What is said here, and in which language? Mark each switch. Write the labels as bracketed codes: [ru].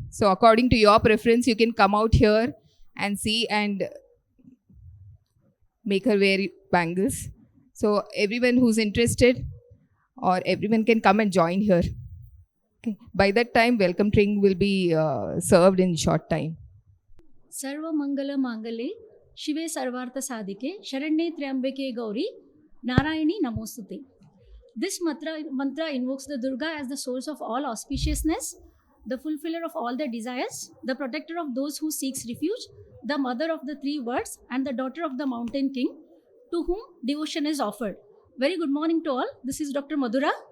[en] So according to your preference, you can come out here and see and make her wear bangles. So everyone who's interested or everyone can come and join here. Okay. By that time, welcome drink will be served in short time. [sa] सर्व मंगल मांगले शिवे सर्वार्थ साधिके शरण्ये त्र्यंबके गौरी नारायणी नमोस्तुते. [en] This mantra invokes the Durga as the source of all auspiciousness, the fulfiller of all their desires, the protector of those who seeks refuge, the mother of the three words, and the daughter of the mountain king, to whom devotion is offered. Very good morning to all. This is Dr. Madhura.